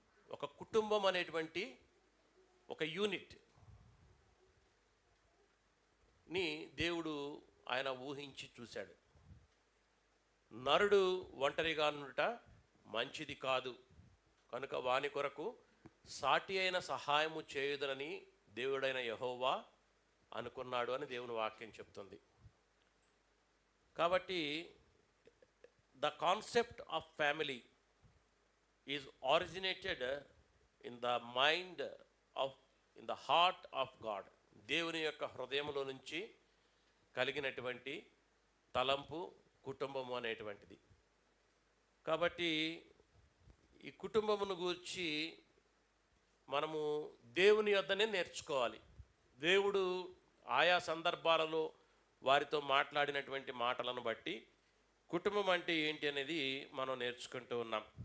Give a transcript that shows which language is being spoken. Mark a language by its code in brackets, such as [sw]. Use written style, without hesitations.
[te] ఒక కుటుంబం అనేటువంటి ఒక యూనిట్ ని దేవుడు ఆయన ఊహించి చూశాడు. నరుడు ఒంటరిగా నుండుట మంచిది కాదు, కనుక వాని కొరకు సాటి అయిన సహాయము చేయుదనని దేవుడైన యెహోవా అనుకున్నాడు అని దేవుని వాక్యం చెప్తుంది. [en] కాబట్టి the concept of family is originated in the mind of, in the heart of God. [te] దేవుని యొక్క హృదయంలో నుంచి కలిగినటువంటి తలంపు కుటుంబము అనేటువంటిది. కాబట్టి ఈ కుటుంబమును గురించి మనము దేవుని యొద్దనే నేర్చుకోవాలి. దేవుడు ఆయా సందర్భాలలో వారితో మాట్లాడినటువంటి మాటలను బట్టి కుటుంబం అంటే ఏంటి అనేది మనం నేర్చుకుంటూ ఉన్నాం.